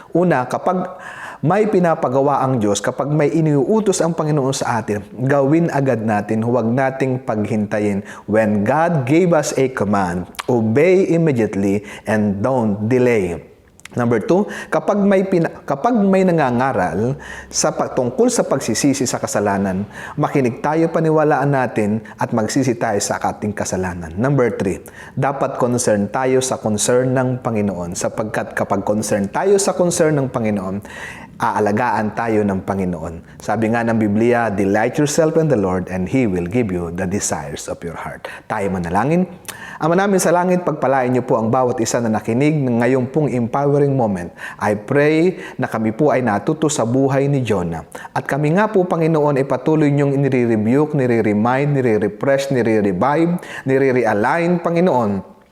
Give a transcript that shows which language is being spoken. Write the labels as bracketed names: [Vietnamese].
[Filipino] Una, kapag may pinapagawa ang Diyos, kapag may iniuutos ang Panginoon sa atin, gawin agad natin, huwag nating paghintayin. [English] When God gave us a command, obey immediately and don't delay. [Filipino] Number 2, kapag may nangangaral tungkol sa pagsisisi sa kasalanan, makinig tayo, paniwalaan natin at magsisi tayo sa ating kasalanan. Number 3, dapat concern tayo sa concern ng Panginoon, sapagkat kapag concern tayo sa concern ng Panginoon, aalagaan tayo ng Panginoon. Sabi nga ng Biblia, [English] delight yourself in the Lord and He will give you the desires of your heart. [Filipino] Tayo manalangin. Ama namin sa langit, pagpalain niyo po ang bawat isa na nakinig ng ngayong pong empowering moment. [English] I pray [Filipino] na kami po ay natuto sa buhay ni Jonah. At kami nga po, Panginoon, ay patuloy niyong nire-rebuke, nire-remind, nire-refresh, nire-revive, nire-realign, Panginoon.